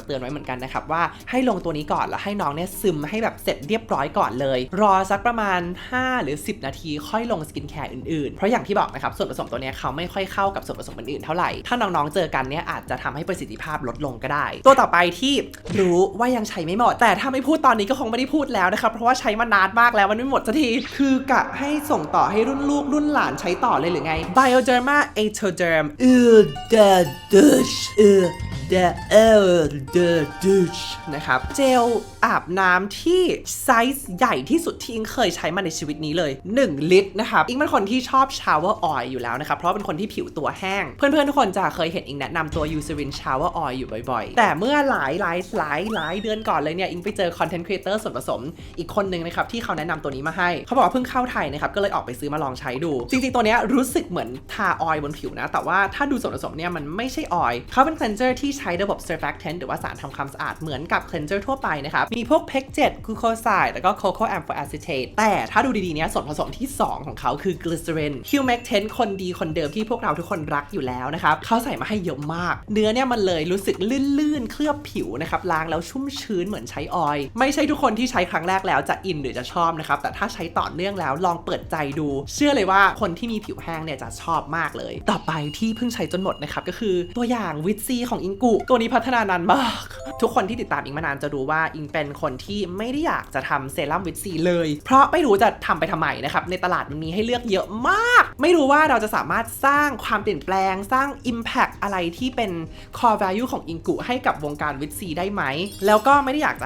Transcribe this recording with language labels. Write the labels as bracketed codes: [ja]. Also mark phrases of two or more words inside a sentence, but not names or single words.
[th] เตือนไว้เหมือนกันนะครับว่าให้ลงตัวนี้ก่อนแล้วให้น้องเนี่ยซึมให้แบบเสร็จเรียบร้อยก่อนเลยรอสักประมาณ5 หรือ 10 นาทีค่อยลงสกินแคร์อื่นๆเพราะอย่างที่บอกนะครับส่วนผสมตัวนี้เขาไม่ค่อยเข้ากับส่วนผสมอื่นๆเท่าไหร่ถ้าน้องๆเจอกันเนี่ยอาจจะทำให้ประสิทธิภาพลดลงก็ได้ตัวต่อไปที่รู้ว่ายังใช้ไม่หมดแต่ถ้าไม่พูดตอนนี้ก็คงไม่ได้พูดแล้วนะครับเพราะว่าใช้มานานมากแล้วมันไม่หมดสักทีคือกะให้ส่งต่อให้รุ่นลูกรุ่นหลานใช้ต่อเลยหรือไง Bioderma Atoderm the douche the douche นะครับเจลอาบน้ำที่ไซส์ใหญ่ที่สุดที่อิงเคยใช้มาในชีวิตนี้เลย1 ลิตรนะครับอิงเป็นคนที่ชอบ [en] shower oil [th] อยู่แล้วนะครับเพราะเป็นคนที่ผิวตัวแห้งเพื่อนๆทุก คนจะเคยเห็นอิงแนะนำตัว Eucerin [en] shower oil [th] อยู่บ่อยๆแต่เมื่อหลายเดือนก่อนเลยเนี่ยอิงไปเจอ [en] content creator [th] ส่วนผสมอีกคนนึงนะครับที่เขาแนะนำตัวนี้มาให้เขาบอก ว่าเพิ่งเข้าไทยนะครับก็เลยออกไปซื้อมาลองใช้ดูจริงๆตัวนี้รู้สึกเหมือนทาออยล์บนผิวนะแต่ว่าถ้าดูส่วนผสมเนี่ยมันไม่ใช่ออยล์เขาเป็น cleanser ที่ใช้ระบบ surfactant หรือว่าสารทำความสะอาดเหมือนกับ cleanser ทั่วไปนะครับมีพวก [en] pectin glucoside [th] แล้วก็ [en] cocoa amphor acetate [th] แต่ถ้าดูดีๆเนี่ยส่วนผสมที่2ของเขาคือ [en] glycerin humectant [th] คนดีคนเดิมที่พวกเราทุกคนรักอยู่แล้วนะครับเขาใส่มาให้เยอะมากเนื้อเนี่ยมันเลยรู้สึกลื่นๆเคลือบผิวนะครับล้างแล้วชุ่มชื้นเหมือนใช้ออยล์ไม่ใช่ทุกคนที่ใช้ครั้งแร กแล้วจะอินหรือจะชอบนะครับแต่ถ้าใช้ต่อเนื่องแล้วลองเปิดใจดูเชื่อเลยว่าคนที่มีผิวแห้งเนี่ยจะชอบมากเลยต่อไปที่เพิ่งใช้จนหมดนะครับก็คือตัวอย่างวิตซีของอิงกุตัวนี้พัฒนานานมากทุกคนที่ติดตามอิงมานานจะรู้ว่าอิงเป็นคนที่ไม่ได้อยากจะทำเซรั่มวิตซีเลยเพราะไม่รู้จะทำไปทำไมนะครับในตลาดมันมีให้เลือกเยอะมากไม่รู้ว่าเราจะสามารถสร้างความเปลี่ยนแปลงสร้าง Impact อะไรที่เป็น [en] Core Value [th] ของอิงกุให้กับวงการวิตซีได้ไหมแล้วก็ไม่ได้อยากจะ